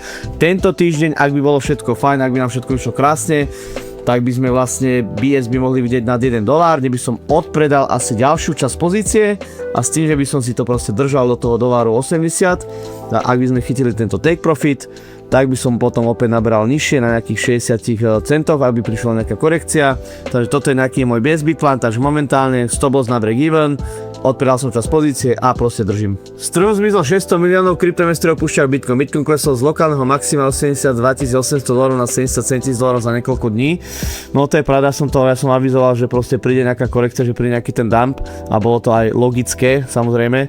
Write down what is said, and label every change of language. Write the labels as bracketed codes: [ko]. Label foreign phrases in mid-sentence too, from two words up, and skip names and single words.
[sk] Tento týždeň, ak by bolo všetko fajn, ak by nám všetko išlo krásne, tak by sme vlastne BSB mohli vidieť nad $1, kde by som odpredal asi ďalšiu časť pozície a s tým, že by som si to proste držal do toho $80 a ak by sme chytili tento [en] take profit, [sk] tak by som potom opäť nabral nižšie na nejakých 60 centov, aby prišla nejaká korekcia. Takže toto je nejaký môj BSB plán, takže momentálne [en] stop loss [sk] na [en] break even, [sk] odpredal som časť pozície a proste držím. Z trhu zmizlo 600 miliónov kryptoinvestorov opúšťajú Bitcoin. Bitcoin klesol z lokálneho maxima $82 800 na $77 za niekoľko dní. No to je pravda, ja som avizoval, že proste príde nejaká korekcia, že príde nejaký ten dump a bolo to aj logické, samozrejme.